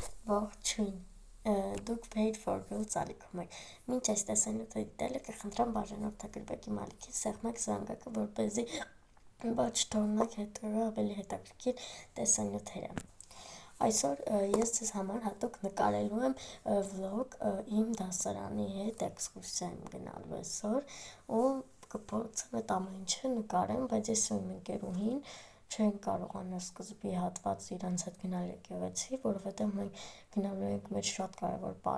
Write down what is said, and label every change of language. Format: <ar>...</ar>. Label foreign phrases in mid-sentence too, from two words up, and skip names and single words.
<hy>Ողջույն, դուք paid for girl ծալիքում եք, մինչ այս տեսանյութը դիտելը կխնդրեմ բաժանորդագրվեք իմ ալիքի սեղմեք զանգակը, որպեսզի ոչ թողնեք հետո ավելի հետաքրքիր տեսանյութերը։ Այսօր ես ձեզ համար հատուկ նկարելու եմ վլոգ իմ դասարանի հետ էքսկուրսիա եմ գնալու այսօր ու կփորձեմ այդ ամեն ինչը նկարեմ, բայց ես ու իմ ընկերուհին չեն կարողանա սկզբի հատվածը իրանց հետ գնալ եկեղեցի, որովհետև մենք գնալու ենք մեր շատ կարևոր բարի</hy>